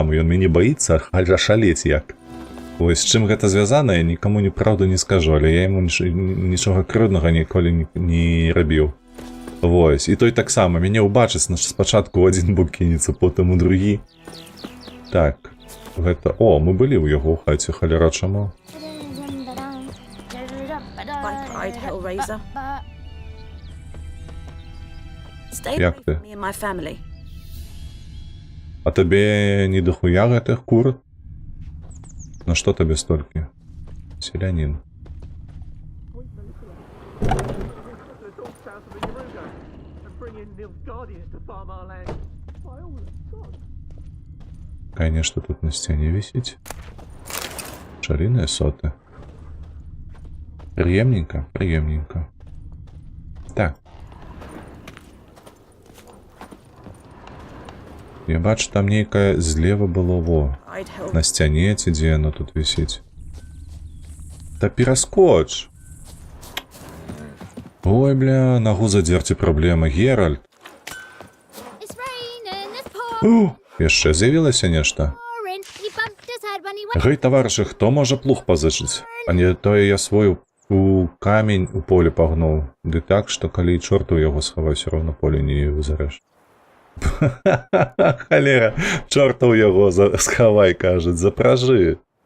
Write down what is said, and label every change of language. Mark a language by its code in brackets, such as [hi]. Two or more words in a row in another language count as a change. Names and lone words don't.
[be] Ён мяне баіцца шалець як. Вось, з чым гэта звязана, я нікому неправду не скажу, але я яму нічога крыўднага ніколі не рабіў. Вось, і той таксама, мяне ўбачыць, спачатку ў адзін бок кінецца, потым у другі. Так, гэта... О, мы былі ў яго ў хаце, халера чаму? [en] By Pride Hellraiser. Stay [be] Як [en] away [uk] ти? [en] from me and my family. [be] А табе не дохуя гэтых кур? На што табе столькі? Селянін. [ru] Какая нечто тут на стене висит. Шариные соты. Приемненько, приемненько. [be] Так. Я бачу, там нейкае злева было во. [en] I'd help. [be] На сцяне ці дзе яно тут висіць. Та пераскоч! Ой, бля, нагу задзерці праблема. Геральт. [en] It's raining, it's pouring. [be] Яшчэ з'явілася нешта? [en] He bumped his head when he went. [be] Гэй, таварышы, хто можа плуг пазычыць? А не тое я свой у камень у поле пагнуў. Ды так, што калі чорту яго схаваю, ўсё роўна поле не вызарэш. Халера, чорта ў яго схавай, кажуць, запражы.